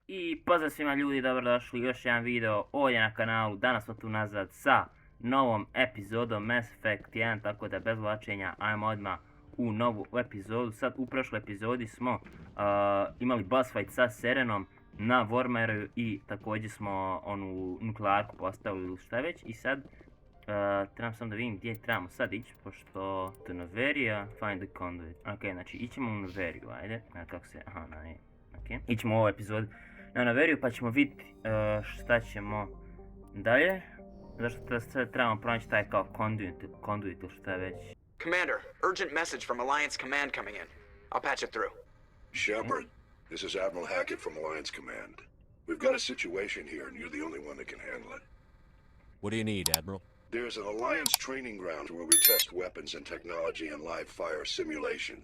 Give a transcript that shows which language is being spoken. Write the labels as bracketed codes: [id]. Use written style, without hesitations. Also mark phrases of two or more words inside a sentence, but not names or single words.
[bs] I pozdrav svima ljudi, dobrodošli u još jedan video ovdje na kanalu. Danas smo tu nazad sa novom epizodom Mass Effect 1, tako da bez vlačenja ajmo odmah u novu epizodu. Sad u prošloj epizodi smo imali [en] boss fight [bs] sa Sarenom na Vormeru i također smo onu nuklearku postavili ili šta već. I sad trebam samo da vidim gdje trebamo sad ići, pošto to Noverija, [en] find the conduit. [bs] Ok, znači ićemo u Noveriju, ajde. Kako se, aha, ne. Okay. Ićemo u ovu epizodu na Noveriju pa ćemo vidjeti šta ćemo dalje. Zašto sad trebamo pronaći taj kao conduit ili šta već. [en] Commander, urgent message from Alliance Command coming in. I'll patch it through. Shepard, this is Admiral Hackett from Alliance Command. We've got a situation here and you're the only one that can handle it. What do you need, Admiral? There's an Alliance training ground where we test weapons and technology in live fire simulations.